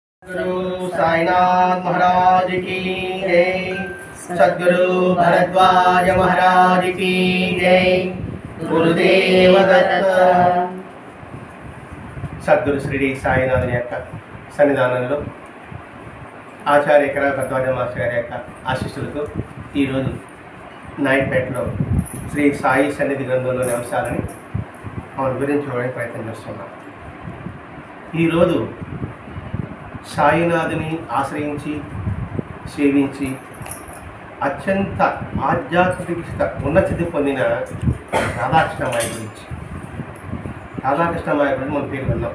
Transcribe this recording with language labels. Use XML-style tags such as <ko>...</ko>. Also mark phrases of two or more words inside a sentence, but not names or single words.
<hi>गुरु साईनाथ महाराज की जय। सद्गुरु भरद्वाज महाराज की जय। गुरुदेव दत्त। सद्गुरु श्री साईनाथ</hi> <te>యొక్క సన్నిధానంలో ఆచార్య కర భరద్వాజ మాస్టర్ గారి యొక్క ఆశీస్సులతో ఈరోజు నాయుడుపేటలో శ్రీ సాయి సన్నిధి గ్రంథంలోని అంశాలని మనం వివరించుకోవడానికి ప్రయత్నం చేస్తున్నాం. ఈరోజు సాయినాథుని ఆశ్రయించి సేవించి అత్యంత ఆధ్యాత్మిక ఉన్నతిని పొందిన రాధాకృష్ణమాయ గురించి మన పేరు విన్నాం.</te>